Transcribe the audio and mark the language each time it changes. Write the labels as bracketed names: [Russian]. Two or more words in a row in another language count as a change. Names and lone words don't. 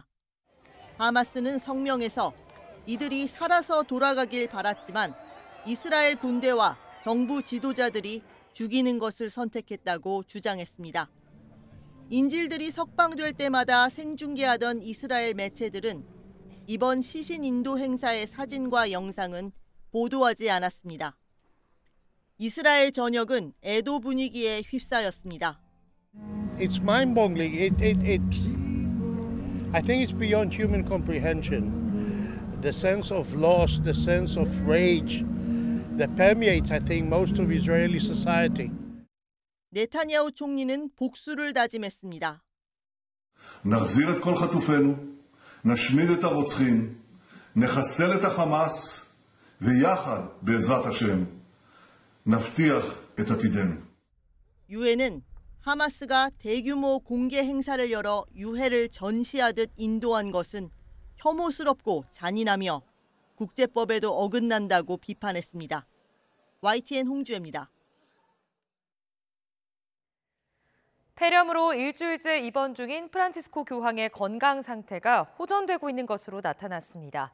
[Korean] 하마스는 성명에서 이들이 살아서 돌아가길 바랐지만 이스라엘 군대와 정부 지도자들이 죽이는 것을 선택했다고 주장했습니다. 인질들이 석방될 때마다 생중계하던 이스라엘 매체들은 이번 시신 인도 행사의 사진과 영상은 보도하지 않았습니다. 이스라엘 전역은 애도 분위기에 휩싸였습니다. [English] It's mind-boggling. I think it's beyond human comprehension. The sense of loss, the sense of rage that permeates, I think, most of Israeli society. [Korean] 네타냐후 총리는 복수를 다짐했습니다. [Hebrew] נחזיר את כל חטופינו, נשמיד את הרוצחים, נחסל את החמאס, ויחד, בעזרת השם, נבטיח את עתידנו. [Korean] 유엔은 하마스가 대규모 공개 행사를 열어 유해를 전시하듯 인도한 것은 혐오스럽고 잔인하며 국제법에도 어긋난다고 비판했습니다. YTN 홍주혜입니다. 폐렴으로 일주일째 입원 중인 프란치스코 교황의 건강 상태가 호전되고 있는 것으로 나타났습니다.